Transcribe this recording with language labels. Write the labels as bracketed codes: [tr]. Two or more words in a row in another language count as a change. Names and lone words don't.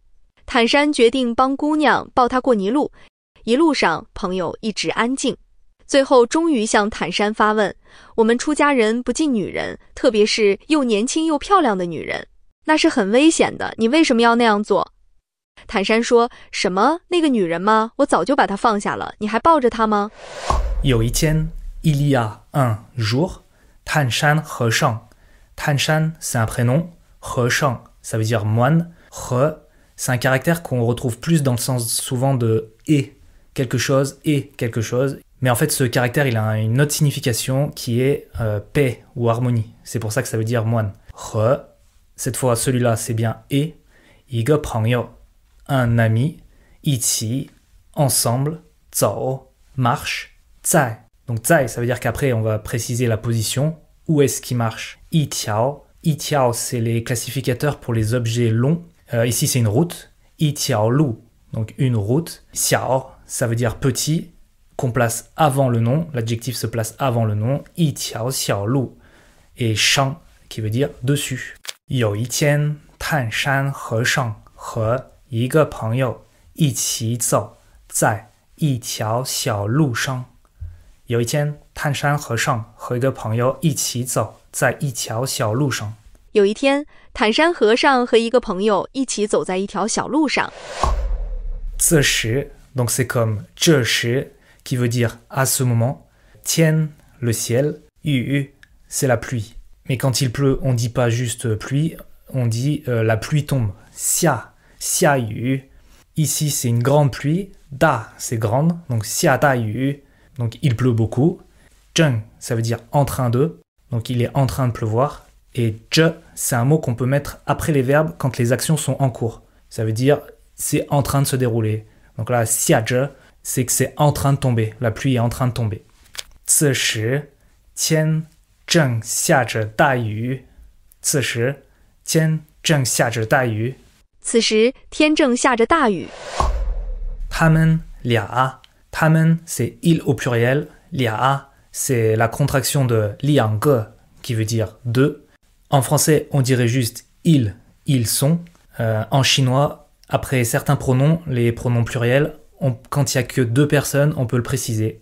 [zh] 坦山决定帮姑娘抱她过泥路。一路上，朋友一直安静，最后终于向坦山发问：我们出家人不近女人，特别是又年轻又漂亮的女人，那是很危险的，你为什么要那样做？坦山说：什么？那个女人吗？我早就把她放下了，你还抱着她吗？有一天 [fr] ，il y a un jour, [zh] 坦山和尚。 [fr] 坦山 c'est un prénom, 和尚 ça veut dire moine, 和 c'est un caractère qu'on retrouve plus dans le sens souvent de et quelque chose et quelque chose. Mais en fait, ce caractère, il a une autre signification qui est paix ou harmonie. C'est pour ça que ça veut dire moine. Re, cette fois, celui-là, c'est bien et. [zh] 一个朋友 [fr] un ami, 一起 ensemble, 走 marche, 在. Donc 在, ça veut dire qu'après, on va préciser la position. Où est-ce qu'il marche? 一条 c'est les classificateurs pour les objets longs. Ici, c'est une route. [zh] 一条路, [fr] donc une route. 小, ça veut dire petit, qu'on place avant le nom. L'adjectif se place avant le nom. [zh] 一条小路. Et 上, [fr] qui veut dire dessus. [zh] 有一天，坦山和尚和一个朋友一起走在一条小路上。有一天，坦山和尚和一个朋友一起走在一条小路上。有一天，坦山和尚和一个朋友一起走在一条小路上。 [fr] 这时 donc c'est comme 这时 qui veut dire à ce moment. 天 le ciel, 雨 c'est la pluie. Mais quand il pleut, on dit pas juste pluie, on dit la pluie tombe. [zh] 下雨. [fr] Ici c'est une grande pluie. 大 c'est grande, donc [zh] 下大雨. [fr] Donc il pleut beaucoup. 正 ça veut dire en train de, donc il est en train de pleuvoir. Et 着 c'est un mot qu'on peut mettre après les verbes quand les actions sont en cours. Ça veut dire c'est en train de se dérouler. Donc là 下着 c'est que c'est en train de tomber. La pluie est en train de tomber. [zh] 此时天正下着大雨。此时天正下着大雨。此时天正下着大雨。他们俩， [fr] 他们 c'est il au pluriel, 俩 c'est la contraction de 两个 qui veut dire deux. En français, on dirait juste ils sont. En chinois, après certains pronoms, les pronoms pluriels, quand il n'y a que deux personnes, on peut le préciser.